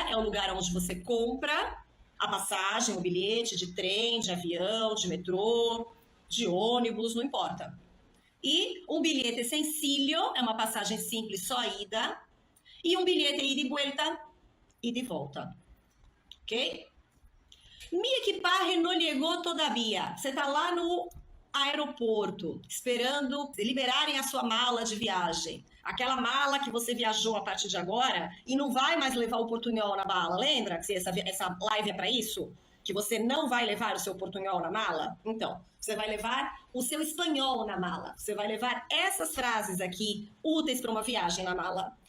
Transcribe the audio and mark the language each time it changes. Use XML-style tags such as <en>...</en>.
<pt>É o lugar onde você compra a passagem, o bilhete de trem, de avião, de metrô, de ônibus, não importa. E um bilhete sencillo é uma passagem simples, só ida. E um bilhete ida e vuelta, ida e volta. Ok?</pt> <es>Mi equipaje no llegó todavía.</es> <pt>Você está lá no aeroporto, esperando liberarem a sua mala de viagem. Aquela mala que você viajou a partir de agora e não vai mais levar o portunhol na mala. Lembra que essa live é para isso? Que você não vai levar o seu portunhol na mala? Então, você vai levar o seu espanhol na mala. Você vai levar essas frases aqui, úteis para uma viagem na mala.</pt>